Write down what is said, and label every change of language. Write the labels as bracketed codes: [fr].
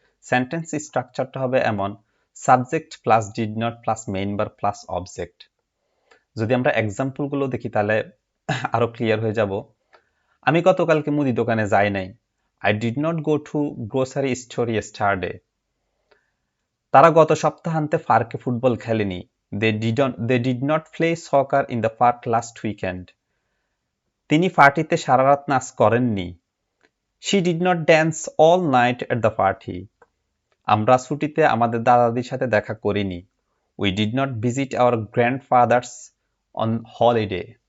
[bn] Sentence স্ট্রাকচারটা হবে এমন: subject plus did not plus main verb plus object. যদি আমরা এক্সাম্পলগুলো দেখি তাহলে আরো ক্লিয়ার হয়ে যাব। আমি গতকালকে মুদি দোকানে যাই নাই। [en] I did not go to grocery store yesterday. [bn] তারা গত সপ্তাহান্তে পার্কে ফুটবল খেলেনি। [en] They did not play soccer in the park last weekend. [bn] তিনি পার্টিতে সারা রাত নাচ করেননি। [en] She did not dance all night at the party. [bn] আমরা ছুটিতে আমাদের দাদাদির সাথে দেখা করিনি। [en] We did not visit our grandfathers on holiday.